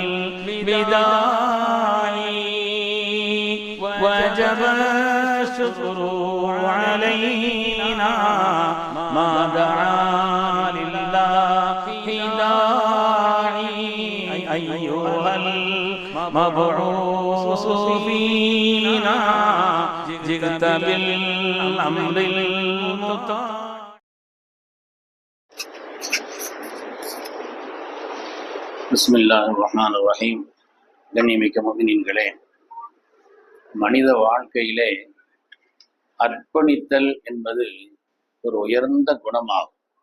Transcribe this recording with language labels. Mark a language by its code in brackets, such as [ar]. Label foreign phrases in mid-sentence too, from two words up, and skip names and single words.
[ar] الوداع وجب الشكر علينا ما دعا لله داعي أيها المبعوث فينا جئت بالأمر المطاع. بسم الله الرحمن الرحيم. [ta] கண்ணியமிக்க முஃமினீன்களே, மனித வாழ்க்கையிலே அர்ப்பணித்தல் என்பது ஒரு உயர்ந்த குணமாகும்.